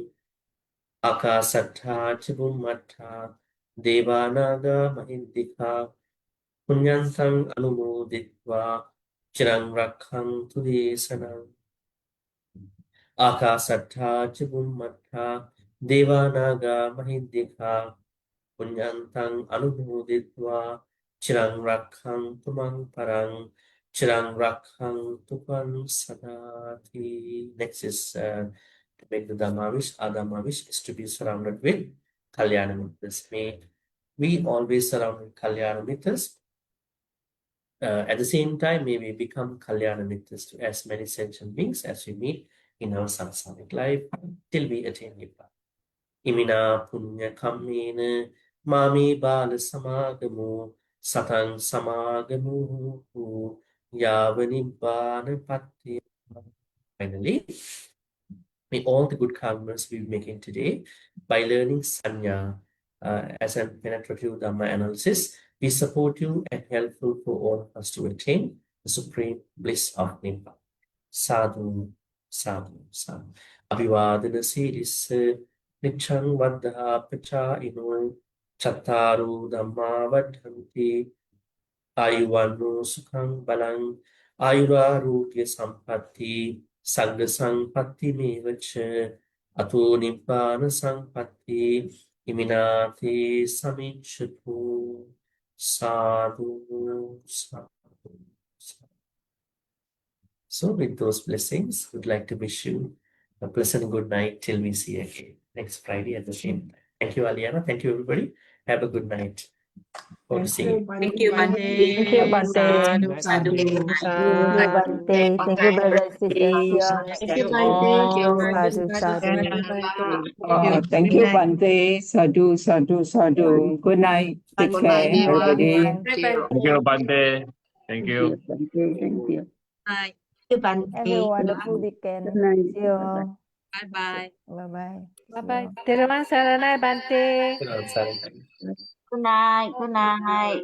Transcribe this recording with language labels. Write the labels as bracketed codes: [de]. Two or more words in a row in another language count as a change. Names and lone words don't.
[pi] Akasatta ca bhummatta devanaga mahindika punyantang anumoditva chirang rakhantu desanam. Akasatta ca bhummatta devanaga mahindika punyantang anumoditva chirang rakhantu mang parang chirang rakhantu pan sadati. [en] Next is to make the Dhamma wish. Our Dhamma wish is to be surrounded with [pi] Kalyana Mittas. [en] May we always surround with [pi] Kalyana Mittas. [en] At the same time, may we become [pi] Kalyana Mittas [en] to as many sentient beings as we meet in our samsaric life till we attain Nibbana. [pi] Imina punya kammena mami bala samagamu satang samagamu yava nibbana patti. [en] Finally, may all the good karmas we're making today by learning Saññā as a penetrative Dhamma analysis be supportive and helpful for all of us to attain the supreme bliss of Nibbana. [pi] Sadhu, sadhu, sadhu. Abhivadana siddhissa niccang vaddha pacāyino cattaru dhamma vaddhanti ayuvanno sukhang balang ayurārogya sampatti sagga sampatti mevaca ato nibbana sampatti iminate samiccatu. Sadhu, sadhu, sadhu. [en] So with those blessings, we'd like to wish you a pleasant good night till we see again next Friday at the same time. Thank you, Aliana. Thank you, everybody. Have a good night. Hope to see you. Thank you, Bante. Thank you, Bante. [pi] Sadhu, sadhu, [en] Thank you, [pi] sadhu. [en] Bante. Thank you, brothers and sisters here. Thank you, Bante. [pi] Sadhu, sadhu. [en] Thank you, [pi] Bante. Sadhu, sadhu, sadhu. [en] Good night. Take care, everybody. Bye. Thank you, Bante. Thank you. Thank you. Thank you. Bye. Have a wonderful weekend. See you all. Bye-bye. Bye-bye. Bye-bye. Terima saranai Bante. Good night, son. Good night. Good night.